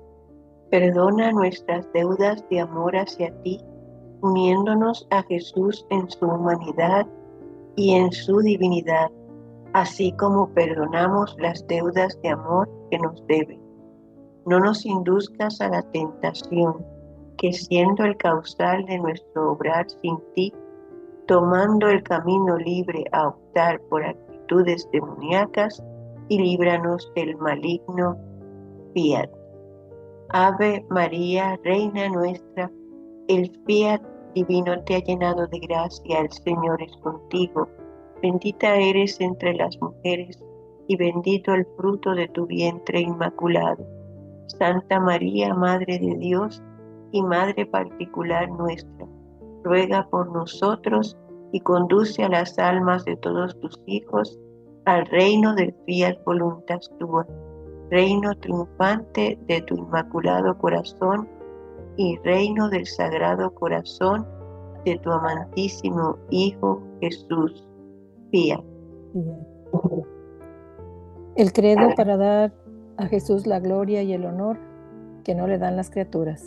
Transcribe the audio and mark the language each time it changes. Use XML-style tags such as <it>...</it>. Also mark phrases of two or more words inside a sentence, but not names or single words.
<es>Perdona nuestras deudas de amor hacia ti, uniéndonos a Jesús en su humanidad y en su divinidad, así como perdonamos las deudas de amor que nos deben. No nos induzcas a la tentación, que siendo el causal de nuestro obrar sin ti, tomando el camino libre a optar por actitudes demoníacas, y líbranos del maligno. Fiat. Ave María, Reina nuestra, el fiat divino te ha llenado de gracia, el Señor es contigo. Bendita eres entre las mujeres, y bendito el fruto de tu vientre inmaculado. Santa María, Madre de Dios y Madre particular nuestra, ruega por nosotros y conduce a las almas de todos tus hijos al reino del</es> <la>fiat voluntas tua,</la> <es>reino triunfante de tu inmaculado corazón y reino del sagrado corazón de tu amantísimo Hijo Jesús. Fiat. El credo para dar a Jesús la gloria y el honor que no le dan las criaturas.</es>